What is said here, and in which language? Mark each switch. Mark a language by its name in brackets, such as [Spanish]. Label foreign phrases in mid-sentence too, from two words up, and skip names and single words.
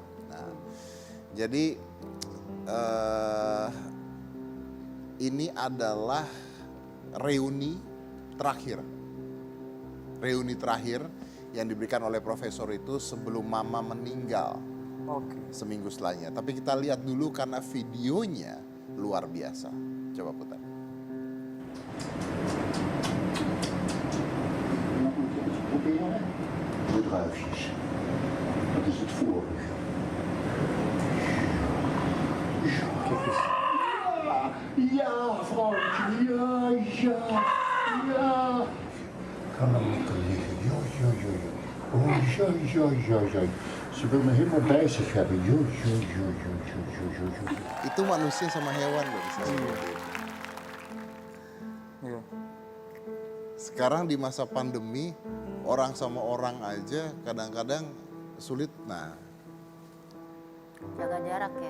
[Indonesian] Nah, jadi ini adalah reuni terakhir yang diberikan oleh profesor itu sebelum Mama meninggal. Oke. Seminggu setelahnya. Tapi kita lihat dulu karena videonya luar biasa. Coba putar. [Dutch] De druifjes. Dat is het vorige. Ja, vrouwtje. Ja. Kan dan lekker liggen. Ja. Oh, ja. Ze wil me helemaal bij zich hebben. Ja. [Indonesian] Itu manusia sama hewan loh bisa seperti itu. Iya. sekarang di masa pandemi, orang sama orang aja kadang-kadang sulit. Nah, Jaga jarak ya.